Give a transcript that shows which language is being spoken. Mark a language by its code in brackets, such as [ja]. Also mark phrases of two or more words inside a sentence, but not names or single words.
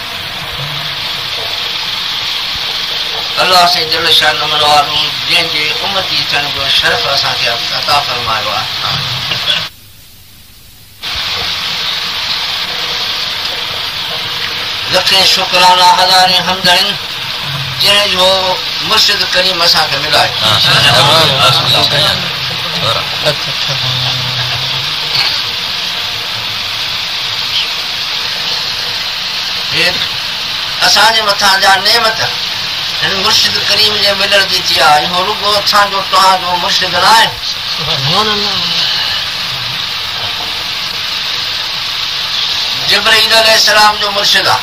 [sd] اللہ سے جل شان منواروں جن جے امتی تھن جو شرف اساں کے عطا فرمایا ہے. لکھیں شکرانہ ہزاریں حمدن جن جو مرشد کریم اساں کے ملا ہے. असांजे मथां जा नेमत हिन मुर्शिद करीम जे मिलण जी थी आहे. इहो रुॻो असांजो तव्हांजो मुर्शिद न आहे. जिब्राईल अलैहिस्सलाम जो मुर्शिद आहे.